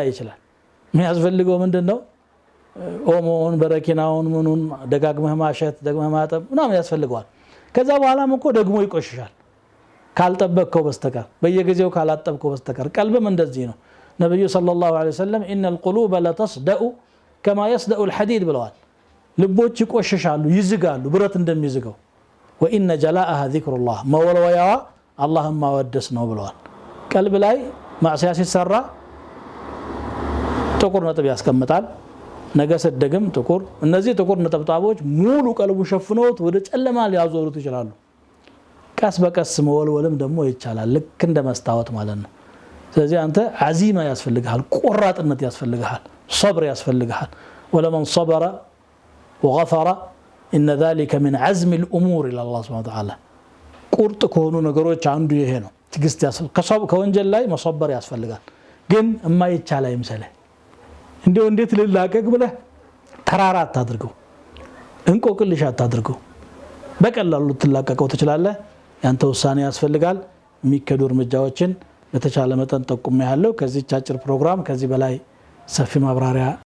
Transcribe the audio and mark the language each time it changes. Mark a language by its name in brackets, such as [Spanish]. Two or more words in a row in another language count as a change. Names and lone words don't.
[Amharic] ይችላል የሚያስፈልገው ምንድነው ኦሞን በረኪናውን ምኑን ደጋግመህ ማሸት ደግመህ ማጠብ ምናምን ያስፈልገዋል ከዛ በኋላም እኮ ደግሞ ይቆሽሻል ካልጠበቅከው በስተቀር በየጊዜው ካላጠብከው በስተቀር ቀልብም እንደዚህ ነው ነብዩ [Arabic] صلى الله عليه وسلم ان القلوب لا تصدأ كما يصدأ الحديد [Amharic] ብለዋል ልቦች ይቆሽሻሉ ይዝጋሉ ብረት እንደሚዝገው [Arabic] وان جلاءها ذكر الله [Amharic] መወልወያዋ አላህን ማወደስ ነው ብለዋል ቀልብ ላይ ማዕሲያ ሲሰራ ጥቁር ነጥብ ያስቀምጣል ነገ ሰደግም ጥቁር እነዚህ ጥቁር ነጥብጣቦች ሙሉ ቀልቡ ሸፍነውት ወደ ጨለማ ሊያዞሩት ይችላሉ ቀስ በቀስ መወልወልም ደግሞ ይቻላል ልክ እንደ መስታወት ማለት ነው ስለዚህ አንተ አዚማ ያስፈልጋል ቆራጥነት ያስፈልጋል صبر ያስፈልጋል [Arabic] ولمن صبر وغفر ان ذلك من عزم الامور الى الله سبحانه وتعالى [Amharic] ቁርጥ ከሆኑ ነገሮች አንዱ ይሄ ነው ትግስት ያስፈልጋል ከወንጀል ላይ መصبر ያስፈልጋል ግን የማይቻል አይምሰልህ እንዴት ልላቀቅ ብለህ ተራራት አድርገው እንቆቅልሽ አታድርገው በቀላሉ ትላቀቀው ትችላለህ ያንተ ውሳኔ ያስፈልጋል የሚከዱ እርምጃዎችን በተቻለ መጠን ጠቁም ያለው ከዚህ አጭር ፕሮግራም ከዚህ በላይ ሰፊ ማብራሪያ